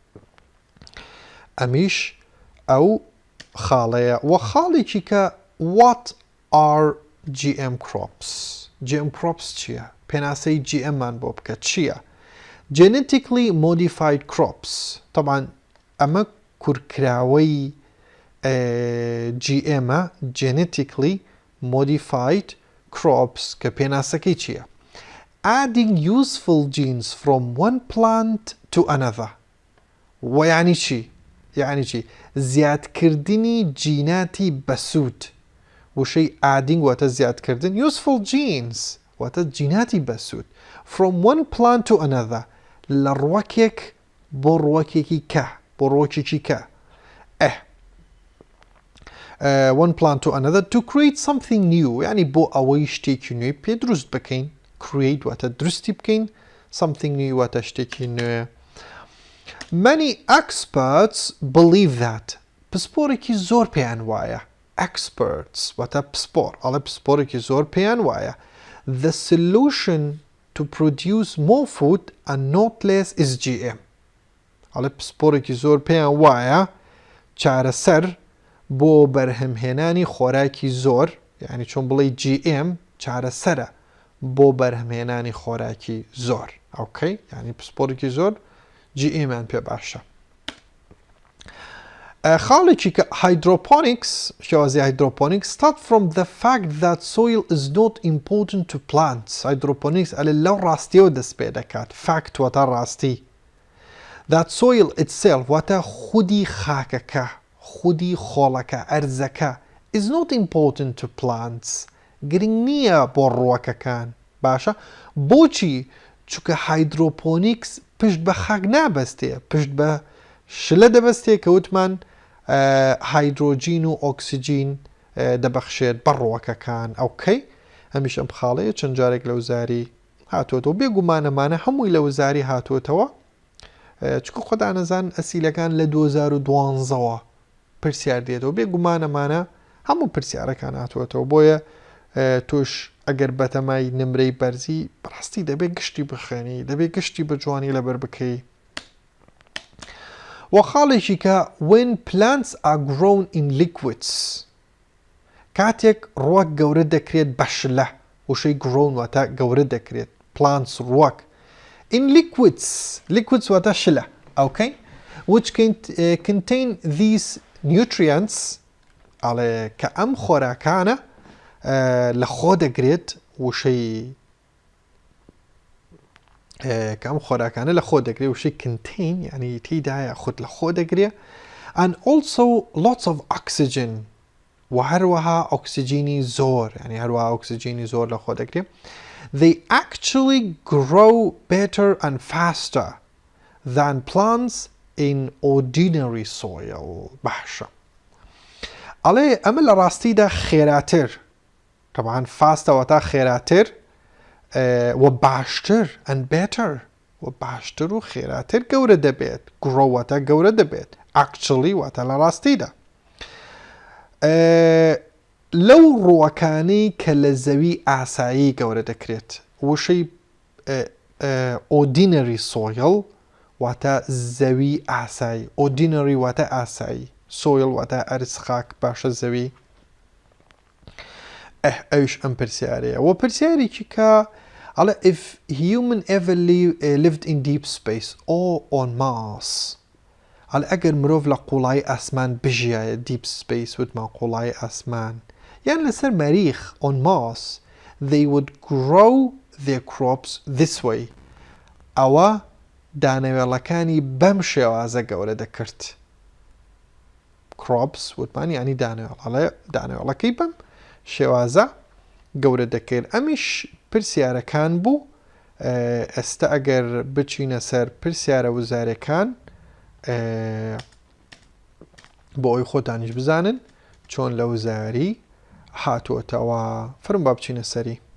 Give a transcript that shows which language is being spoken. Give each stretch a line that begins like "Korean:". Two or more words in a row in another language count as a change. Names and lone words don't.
Central Kurdish: ئەمیش ئەو خاڵەیە وە خاڵێکی کە
English: what are GM crops GM crops
Central Kurdish: چییە پێناسەی GM مان بۆ بکە چییە
English: genetically modified crops
Central Kurdish: طبعا ئەمە کورکراوەی
English: GM genetically modified crops
Central Kurdish: کە پێناسەکەی چییە
English: adding useful genes from one plant to another
Central Kurdish: و یعنی چی یعنی چی زیادکردنی جیناتی بەسوود وشەی adding واتە زیادکردن
English: useful genes
Central Kurdish: واتە جیناتی بەسوود
English: from one plant to another
Central Kurdish: لە ڕوەکێک بۆ ڕوەکێکی کە بۆ ڕوەکێکی کە
English: one plant to another to create something new
Central Kurdish: یعنی بۆ ئەوەی شتێکی نوێی پێ دروست بکەین create واتە دروستی بکەین
English: something new
Central Kurdish: واتە شتێکی نوێ
English: many experts believe that
Central Kurdish: پسپۆرێکی زۆر پێیان وایە experts واتە پسپۆر ئەڵێ پسپۆرێکی زۆر پێیان وایە
English: the solution to produce more food and not less is GM
Central Kurdish: ئەڵێ پسپۆرێکی زۆر پێیان وایە چارەسەر بۆ بەرهەمهێنانی خۆراکی زۆر یعنی چۆن بڵێ GM چارەسەرە بۆ بەرهەمهێنانی خۆراکی زۆر ئەوکەی یعنی پسپۆرێکی زۆر GM پێ باشە خاڵێکی کە hydroponics شێوازی hydroponics
English: start from the fact that soil is not important to plants
Central Kurdish: hydroponics ئەلێ لەو ڕاستیەوە دەست پێ دەکات fact واتە ڕاستی
English: that soil itself
Central Kurdish: واتە خودی خاکەکە خودی خۆڵەکە ئەرزەکە
English: is not important to plants
Central Kurdish: گرنگ نییە بۆ ڕووەکەکان باشە بۆچی چونکە hydroponics پشت بە خاک نابەستێ پشت بە شلە دەبەستێ کە وتمان هایدرۆجین و ئۆکسیجین دەبەخشێت بە ڕووەکەکان ئەوکەی هەمیش ئەم خاڵەیە چەند جارێک لە وزاری هاتوۆتەوە بێگومانەمانە هەمووی لە وزاری هاتوۆتەوە چکە خۆدا نەزان ئەسیلەکان لە 2012ەوە پرسیار دێتەوە بێگومانەمانە هەموو پرسیارەکان هاتوۆتەوە بۆیە توش ئەگەر بەتەمای نمرەی بەرزی بەڕاستی دەبێت گشتی بخێنی دەبێت گشتی بە جوانی لەبەر بکەی وە خاڵێکی کە
English: when plants are grown in liquids
Central Kurdish: کاتێک ڕووەک گەورە دەکرێت بە شلە وشەی grown واتە گەورە دەکرێت plants ڕووەک
English: in liquids
Central Kurdish: واتە شلە
English: okay which contain these nutrients
Central Kurdish: ئەڵێ کە ئەم خۆراکانە لە خۆ دەگرێت وشەی کە ئەم خۆراکانە لە خۆ دەگرێت وشەی contain یعنی تێیدایە خۆت لە خۆ دەگرێت
English: and also lots of oxygen
Central Kurdish: و هەروەها ئۆکسیجینی زۆر یعنی هەروەها ئۆکسیجینی زۆر لە خۆ دەگرێت
English: they actually grow better and faster than plants in ordinary soil
Central Kurdish: باشە ئەڵێ ئەمە لە ڕاستیدا خێراتر طبعا فاستەوەتا خێراتر و باشتر
English: and better
Central Kurdish: و باشتر و خێراتر گەورە دەبێت grow واتە گەورە دەبێت actually واتە لە ڕاستیدا لەو ڕووەکانەی کە لە زەوی ئاسایی گەورە دەکرێت وشەی
English: ordinary soil
Central Kurdish: واتە زەوی ئاسایی ordinary واتە ئاسایی soil واتە ئەرز خاک باشە زەوی ئەوش ئەم پرسیارەیە و پرسیارێکی کە ئەڵێ
English: if human ever lived in deep space or on Mars
Central Kurdish: ئەڵێ ئەگەر مرۆڤ لە قوڵای ئاسمان بژیایە
English: deep space
Central Kurdish: وتمان قوڵای ئاسمان یان لەسەر مەریخ
English: on Mars they would grow their crops this way
Central Kurdish: ئەوە دانەوێڵەکانی بەم شێوازە گەورە دەکرد crops وتمان یعنی دانەوێڵ ئەڵێ دانەوێڵەکەی بەم شێوازە گەورە دەکرد ئەمیش پرسیارەکان بوو ئێستا ئەگەر بچینە سەر پرسیارە وزارەکان بۆ ئەوی خۆتانیش بزانن چۆن لە وزاری هاتووەتەوە فرم با بچینە سەری